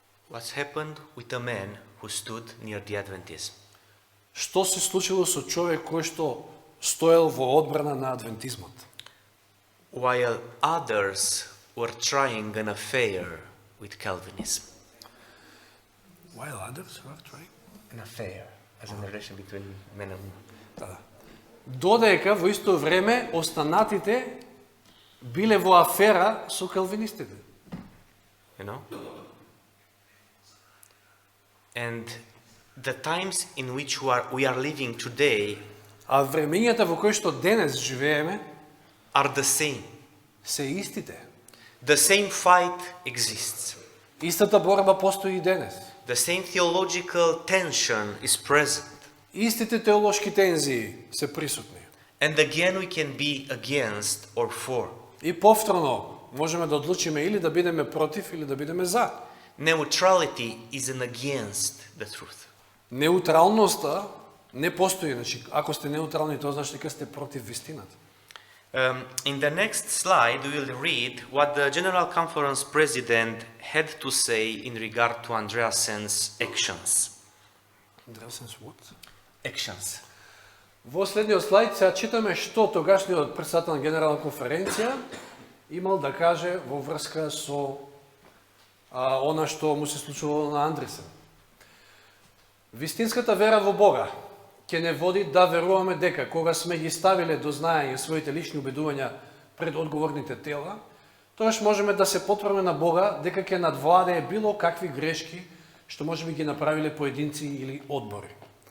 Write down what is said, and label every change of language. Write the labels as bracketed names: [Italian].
[English] What's happened with a man who stood near the Adventists? [Macedonian] Што се случило со човек кој што стоел во одбрана на адвентизмот? [English] While others were trying an affair with Calvinism. While others were trying. An affair, as a relation between men and women. [Macedonian] Да. Додека во исто време останатите биле во афера со калвинистите. [English] You know? And the times in which we are living today [Macedonian] А времењата во кои што денес живееме [English] are the same. [Macedonian] се истите. [English] The same fight exists. [Macedonian] Истата борба постои и денес. [English] The same theological tension is present. [Macedonian] Истите теолошки тензии се присутни. [English] And again we can be against or for. [Macedonian] И повторно можеме да одлучиме или да бидеме против или да бидеме за. [English] Neutrality is an against the truth. [Macedonian] Неутралноста не постои, значи ако сте неутрални, тоа значи дека сте против вистината. [English] In the next slide, we will read what the General Conference President had to say in regard to Andreasen's actions. Andreasen's what? Actions. [Macedonian] Во следниот слайд сега читаме што тогашниот председател на Генерална конференција имал да каже во врска со она што му се случило на Андресен. Вистинската вера во Бога ќе не води да веруваме дека кога сме ги ставиле до знаење своите лични убедувања пред одговорните тела, тогаш можеме да се потврдиме на Бога дека ќе надвладее било какви грешки што можеби ги направиле поединци или одбори.